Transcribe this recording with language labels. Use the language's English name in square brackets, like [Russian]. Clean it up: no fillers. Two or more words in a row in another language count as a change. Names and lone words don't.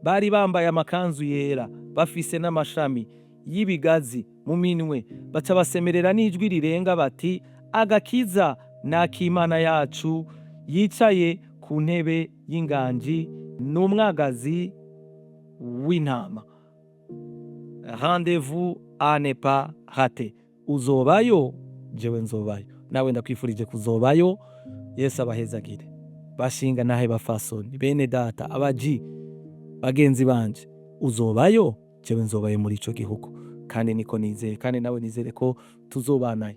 [Rundi] Bari bambaye amakanzu yera, bafise n'amashami y'ibigazi mu minwe, baca basemerera n'ijwi rirenga bati, agakiza ni ak'Imana yacu yicaye ku ntebe y'inganji n'umwagazi w'intama. [French] Rendez-vous à ne pas rater. [Rundi] Uzobayo, jewe nzobayo. Nawe ndakwifurije kuzobayo. Yesu abahezagire. Bashinga nahe bafasoni, bene data, abaji, bagenzi banje, uzobayo, jewe nzobayo muri ico gihugu. Kandi niko nizeye, kandi nawe nizere ko tuzobanayo.